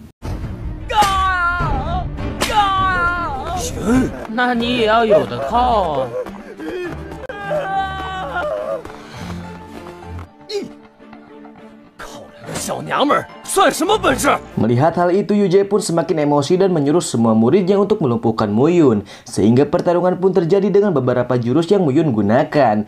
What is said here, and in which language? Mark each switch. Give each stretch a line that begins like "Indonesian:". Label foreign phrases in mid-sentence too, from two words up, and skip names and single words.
Chinese: 那你也要有的靠啊！小娘们儿算什么本事？
Indonesian: Melihat hal itu, Yuje pun semakin emosi dan menyuruh semua muridnya untuk melumpuhkan Mu Yun. Sehingga pertarungan pun terjadi dengan beberapa jurus yang Mu Yun gunakan.